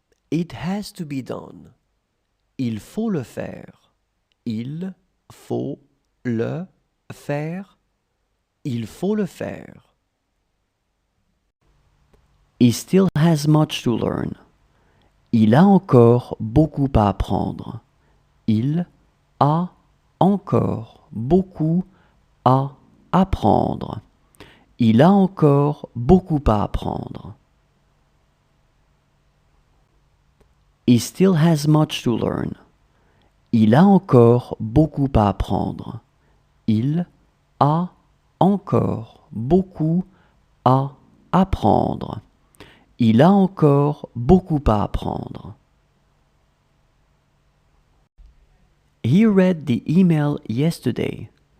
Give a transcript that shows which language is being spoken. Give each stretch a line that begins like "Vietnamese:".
English: It has to be done.
French: Il faut le faire. Il faut le faire. Il faut le faire.
English: He still has much to learn.
French: Il a encore beaucoup à apprendre. Il a encore beaucoup à apprendre. Il a encore beaucoup à apprendre.
English: He still has much to learn.
French: Il a encore beaucoup à apprendre. Il a encore beaucoup à apprendre. Il a encore beaucoup à apprendre.
English: He read the email yesterday.